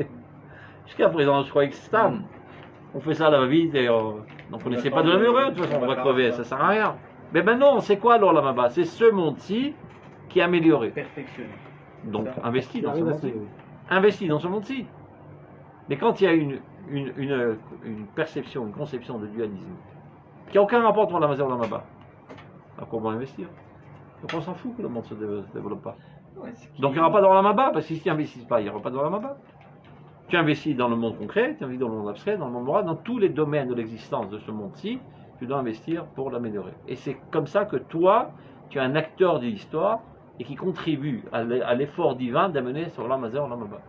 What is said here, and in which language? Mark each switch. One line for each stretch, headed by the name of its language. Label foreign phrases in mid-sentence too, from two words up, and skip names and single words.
French: Jusqu'à présent, je croyais que c'était stable. On fait ça à la va-vite et donc on n'essaie pas de l'améliorer, de toute façon on va crever, ça sert à rien. Mais maintenant, c'est quoi l'
Hebrew: עולם הבא?
French: C'est ce monde-ci qui est amélioré. Perfectionné. Donc, investi dans ce monde-ci. Investi dans ce monde-ci. Mais quand il y a une perception, une conception de dualisme, qui n'a aucun rapport entre l'
Hebrew: עולם הזה
French: et l'
Hebrew: עולם הבא,
French: alors comment investir? Donc on s'en fout que le monde ne se développe pas. Donc il n'y aura pas d'
Hebrew: עולם הבא,
French: parce que si tu n'investis pas, il n'y aura pas d'
Hebrew: עולם הבא.
French: Tu investis dans le monde concret, tu investis dans le monde abstrait, dans le monde moral, dans tous les domaines de l'existence de ce monde-ci, tu dois investir pour l'améliorer. Et c'est comme ça que toi, tu es un acteur de l'histoire et qui contribue à l'effort divin d'amener sur
Hebrew: עולם הזה, עולם הבא.